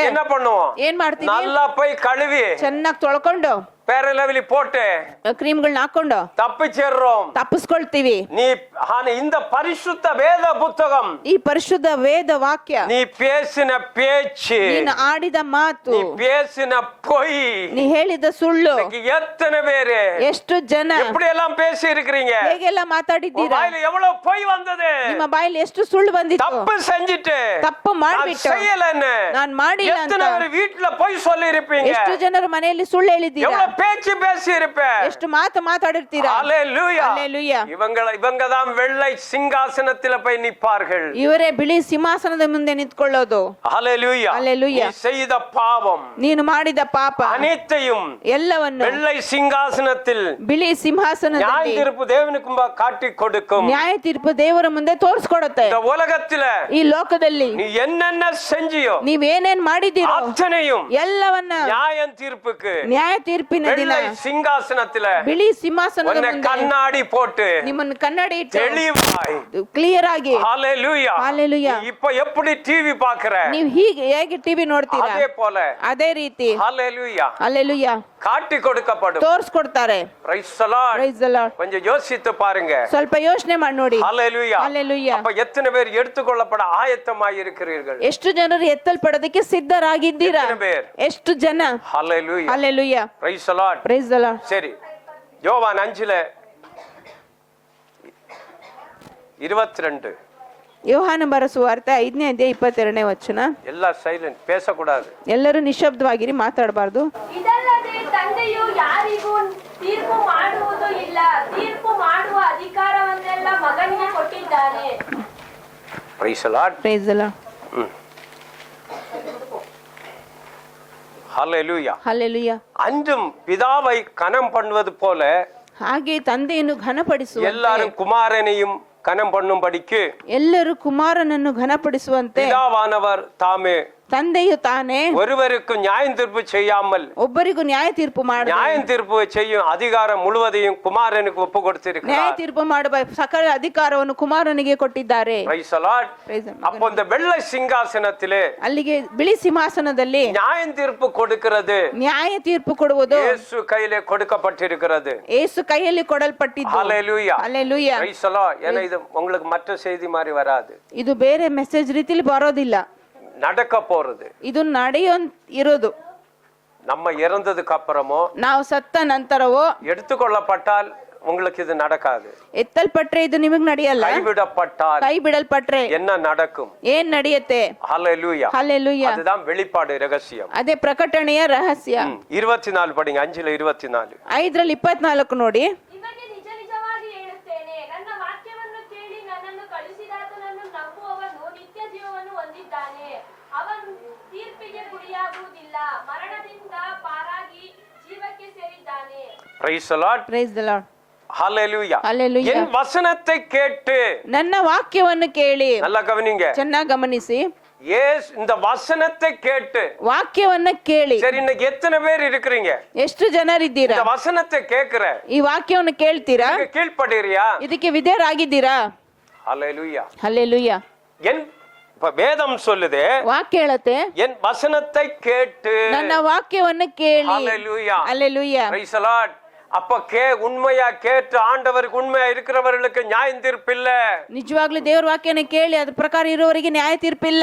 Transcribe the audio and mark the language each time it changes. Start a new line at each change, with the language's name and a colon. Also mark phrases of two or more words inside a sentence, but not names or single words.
Tamil: என்ன பண்ணுவோம்?
Kannada: ಏನ್ ಮಾಡ್ತೀವಿ?
Tamil: நல்லா போய் கழுவி
Kannada: ಚೆನ್ನಾಗಿ ತೊಳ್ಕೊಂಡು
Tamil: பேர லெவலி போட்டு
Kannada: ಕ್ರೀಮ್ಗಳನ್ನ ಹಾಕೊಂಡು
Tamil: தப்பிச்சிடுறோம்.
Kannada: ತಪ್ಪಿಸ್ಕೊಳ್ತೀವಿ.
Tamil: இந்த பரிசுத்த வேத புத்தகம்,
Kannada: ಈ ಪರಿಶುದ್ಧ ವೇದ ವಾಕ್ಯ,
Tamil: நீ பேசின பேச்சு,
Kannada: ನೀನು ಆಡಿದ ಮಾತು,
Tamil: நீ பேசின பொய்,
Kannada: ನೀ ಹೇಳಿದ ಸುಳ್ಳು,
Tamil: எத்தனை பேரு
Kannada: ಎಷ್ಟು ಜನ
Tamil: எப்படி எல்லாம் பேசி இருக்கிறீங்க?
Kannada: ಹೇಗೆಲ್ಲ ಮಾತಾಡಿದ್ದೀರಾ?
Tamil: வாயில எவ்வளவு பொய் வந்தது?
Kannada: ನಿಮ್ಮ ಬಾಯಲ್ಲಿ ಎಷ್ಟು ಸುಳ್ಳು ಬಂದಿತ್ತು?
Tamil: தப்பு செஞ்சிட்டு
Kannada: ತಪ್ಪು ಮಾಡ್ಬಿಟ್ಟು
Tamil: செய்யலன்னு
Kannada: ನಾನ್ ಮಾಡಿಲ್ಲ ಅಂತ
Tamil: எத்தனை பேர் வீட்ல பொய் சொல்லி இருப்பீங்க?
Kannada: ಎಷ್ಟು ಜನರ ಮನೆಯಲ್ಲಿ ಸುಳ್ಳು ಹೇಳಿದ್ದೀರಾ?
Tamil: எவ்வளவு பேச்சு பேசி இருப்பேன்?
Kannada: ಎಷ್ಟು ಮಾತು ಮಾತಾಡಿರ್ತೀರಾ?
Tamil: ஹல்லேலூயா.
Kannada: ಹಲ್ಲೆಲೂಯಾ.
Tamil: இவங்க தான் வெள்ளை சிங்காசனத்தில போய் நிற்பார்கள்.
Kannada: ಇವರೇ ಬಿಳಿ ಸಿಂಹಾಸನದ ಮುಂದೆ ನಿಂತ್ಕೊಳ್ಳೋದು.
Tamil: ஹல்லேலூயா.
Kannada: ಹಲ್ಲೆಲೂಯಾ.
Tamil: நீ செய்த பாவம்
Kannada: ನೀನು ಮಾಡಿದ ಪಾಪ
Tamil: அனைத்தையும்
Kannada: ಎಲ್ಲವನ್ನು
Tamil: வெள்ளை சிங்காசனத்தில்
Kannada: ಬಿಳಿ ಸಿಂಹಾಸನದಲ್ಲಿ
Tamil: நியாய தீர்ப்பு தேவனுக்கு முன்பாக காட்டி கொடுக்கும்.
Kannada: ನ್ಯಾಯ ತೀರ್ಪು ದೇವರ ಮುಂದೆ ತೋರಿಸ್ಕೊಡುತ್ತೆ.
Tamil: இந்த உலகத்தில
Kannada: ಈ ಲೋಕದಲ್ಲಿ
Tamil: நீ என்னென்ன செஞ்சியோ
Kannada: ನೀವೇನೇನ್ ಮಾಡಿದ್ದೀರೋ
Tamil: அத்தனையும்
Kannada: ಎಲ್ಲವನ್ನ
Tamil: நியாய தீர்ப்புக்கு
Kannada: ನ್ಯಾಯ ತೀರ್ಪಿನ ದಿನ
Tamil: வெள்ளை சிங்காசனத்தில
Kannada: ಬಿಳಿ ಸಿಂಹಾಸನದ
Tamil: உன்னை
Kannada: ಮುಂದೆ
Tamil: கண்ணாடி போட்டு
Kannada: ನಿಮ್ಮನ್ನು ಕನ್ನಡಿ ಇಟ್ಟು
Tamil: தெளிவாய்
Kannada: ಕ್ಲಿಯರ್ ಆಗಿ
Tamil: ஹல்லேலூயா.
Kannada: ಹಲ್ಲೆಲೂಯಾ.
Tamil: நீ இப்ப எப்படி டிவி பாக்குற
Kannada: ನೀವು ಹೀಗೆ ಹೇಗೆ ಟಿವಿ ನೋಡ್ತೀರಾ
Tamil: அதே போல
Kannada: ಅದೇ ರೀತಿ
Tamil: ஹல்லேலூயா
Kannada: ಹಲ್ಲೆಲೂಯಾ
Tamil: காட்டி கொடுக்கப்படும்.
Kannada: ತೋರಿಸ್ಕೊಡ್ತಾರೆ.
English: Praise the Lord. Praise the Lord.
Tamil: கொஞ்சம் யோசித்து பாருங்க.
Kannada: ಸ್ವಲ್ಪ ಯೋಚನೆ ಮಾಡಿ ನೋಡಿ.
Tamil: ஹல்லேலூயா.
Kannada: ಹಲ್ಲೆಲೂಯಾ.
Tamil: அப்ப எத்தனை பேர் எடுத்துக்கொள்ளப்பட ஆயத்தமாய் இருக்கிறீர்கள்?
Kannada: ಎಷ್ಟು ಜನರು ಎತ್ತಲ್ಪಡೋದಕ್ಕೆ ಸಿದ್ಧರಾಗಿದ್ದೀರಾ?
Tamil: எத்தனை பேர்?
Kannada: ಎಷ್ಟು ಜನ?
Tamil: ஹல்லேலூயா.
Kannada: ಹಲ್ಲೆಲೂಯಾ.
English: Praise the Lord. Praise the Lord.
Tamil: சரி, யோவான் 5:22.
Kannada: ಯೋಹಾನ ಬರೆಸುವಾರ್ತೆ 5ನೇ ಅಧ್ಯಾಯ 22ನೇ ವಚನ. ಎಲ್ಲ ಸೈಲೆಂಟ್,
Tamil: பேசக்கூடாது.
Kannada: ಎಲ್ಲರೂ ನಿಶ್ಶಬ್ದವಾಗಿರಿ, ಮಾತಾಡಬಾರ್ದು. ಇದಲ್ಲದೆ ತಂದೆಯು ಯಾರಿಗೂ ತೀರ್ಪು ಮಾಡುವುದು ಇಲ್ಲ, ತೀರ್ಪು ಮಾಡುವ ಅಧಿಕಾರವನ್ನೆಲ್ಲ ಮಗನಿಗೆ ಕೊಟ್ಟಿದ್ದಾನೆ.
English: Praise the Lord. Praise the Lord.
Tamil: ஹல்லேலூயா.
Kannada: ಹಲ್ಲೆಲೂಯಾ.
Tamil: அன்றும் பிதாவை கனம் பண்ணுவது போல
Kannada: ಹಾಗೆ ತಂದೆಯನ್ನು ಘನಪಡಿಸುವಂತೆ
Tamil: எல்லாரும் குமாரனையும் கனம் பண்ணும்படிக்கு
Kannada: ಎಲ್ಲರೂ ಕುಮಾರನನ್ನು ಘನಪಡಿಸುವಂತೆ
Tamil: பிதாவானவர் தாமே
Kannada: ತಂದೆಯು ತಾನೇ
Tamil: ஒருவருக்கும் நியாயம் தீர்ப்பு செய்யாமல்
Kannada: ಒಬ್ಬರಿಗೂ ನ್ಯಾಯ ತೀರ್ಪು ಮಾಡ
Tamil: நியாயம் தீர்ப்பு செய்யும் அதிகாரம் முழுவதையும் குமாரனுக்கு ஒப்பு
Kannada: ನ್ಯಾಯ
Tamil: கொடுத்திருக்கிறார்.
Kannada: ತೀರ್ಪು ಮಾಡುವ ಸಕಲ ಅಧಿಕಾರವನ್ನು ಕುಮಾರನಿಗೆ ಕೊಟ್ಟಿದ್ದಾರೆ.
English: Praise the Lord. Praise the Lord.
Tamil: அப்போ இந்த வெள்ளை சிங்காசனத்திலே
Kannada: ಅಲ್ಲಿಗೆ ಬಿಳಿ ಸಿಂಹಾಸನದಲ್ಲಿ
Tamil: நியாயம் தீர்ப்பு கொடுக்கிறது
Kannada: ನ್ಯಾಯ ತೀರ್ಪು ಕೊಡುವುದು
Tamil: இயேசு கையிலே கொடுக்கப்பட்டிருக்கிறது.
Kannada: ಯೇಸು ಕೈಯಲ್ಲಿ ಕೊಡಲ್ಪಟ್ಟಿದ್ದು.
Tamil: ஹல்லேலூயா.
Kannada: ಹಲ್ಲೆಲೂಯಾ.
English: Praise the Lord.
Tamil: ஏன்னா இது உங்களுக்கு மற்ற செய்தி மாதிரி வராது.
Kannada: ಇದು ಬೇರೆ ಮೆಸೇಜ್ ರೀತಿಲಿ ಬರೋದಿಲ್ಲ.
Tamil: நடக்க போறது.
Kannada: ಇದು ಇರೋದು.
Tamil: நம்ம இறந்ததுக்கு அப்புறமோ
Kannada: ನಾವು ಸತ್ತ ನಂತರವೋ
Tamil: எடுத்துக்கொள்ளப்பட்டால் உங்களுக்கு இது நடக்காது.
Kannada: ಎತ್ತಲ್ಪಟ್ರೆ ಇದು ನಿಮಗೆ ನಡೆಯಲ್ಲ.
Tamil: கைவிடப்பட்டால்
Kannada: ಕೈ ಬಿಡಲ್ಪಟ್ರೆ
Tamil: என்ன நடக்கும்?
Kannada: ಏನ್ ನಡೆಯುತ್ತೆ?
Tamil: ஹல்லேலூயா.
Kannada: ಹಲ್ಲೆಲೂಯಾ.
Tamil: அதுதான் வெளிப்பாடு ரகசியம்.
Kannada: ಅದೇ ಪ್ರಕಟಣೆಯ ರಹಸ್ಯ.
Tamil: 24 படிங்க. 5:24.
Kannada: 5:24 ನೋಡಿ. ನಿಮಗೆ ನಿಜ ನಿಜವಾಗಿ ಹೇಳುತ್ತೇನೆ, ನನ್ನ ವಾಕ್ಯವನ್ನು ಕೇಳಿ ನನ್ನನ್ನು ಕಳುಹಿಸಿದಾತನನ್ನು ನಂಬುವವನು ನಿತ್ಯ ಜೀವವನ್ನು ಹೊಂದಿದ್ದಾನೆ. ಅವನು ತೀರ್ಪಿಗೆ ಗುರಿಯಾಗುವುದಿಲ್ಲ, ಮರಣದಿಂದ ಪಾರಾಗಿ ಜೀವಕ್ಕೆ ಸೇರಿದ್ದಾನೆ.
English: Praise the Lord. Praise the Lord.
Tamil: ஹல்லேலூயா.
English: Hallelujah.
Tamil: என் வசனத்தை கேட்டு,
Kannada: ನನ್ನ ವಾಕ್ಯವನ್ನು ಕೇಳಿ.
Tamil: நல்லா கவனிங்க,
Kannada: ಚೆನ್ನಾಗಿ ಗಮನಿಸಿ.
Tamil: இந்த வசனத்தை கேட்டு.
Kannada: ವಾಕ್ಯವನ್ನ ಕೇಳಿ.
Tamil: சரி, இன்னைக்கு எத்தனை பேர் இருக்கிறீங்க
Kannada: ಎಷ್ಟು ಜನರಿದ್ದೀರಾ?
Tamil: இந்த வசனத்தை கேக்குற,
Kannada: ಈ ವಾಕ್ಯವನ್ನು ಕೇಳ್ತೀರಾ?
Tamil: கீழ்ப்படிறியா?
Kannada: ಇದಕ್ಕೆ ವಿಧೇಯರಾಗಿದ್ದೀರಾ?
Tamil: ஹல்லேலூயா.
Kannada: ಹಲ್ಲೆಲೂಯಾ.
Tamil: என் வேதம் சொல்லுது,
Kannada: ವಾಕ್ಯ ಹೇಳುತ್ತೆ,
Tamil: என் வசனத்தை கேட்டு.
Kannada: ನನ್ನ ವಾಕ್ಯವನ್ನು ಕೇಳಿ.
Tamil: ஹல்லேலூயா.
Kannada: ಹಲ್ಲೆಲೂಯಾ.
English: Praise the Lord.
Tamil: அப்ப உண்மையா கேட்டு ஆண்டவருக்கு உண்மையா இருக்கிறவர்களுக்கு நியாயம் தீர்ப்பு இல்ல.
Kannada: ನಿಜವಾಗ್ಲೂ ದೇವರ ವಾಕ್ಯನ ಕೇಳಿ ಅದ್ರ ಪ್ರಕಾರ ಇರುವವರಿಗೆ ನ್ಯಾಯ ತೀರ್ಪಿಲ್ಲ.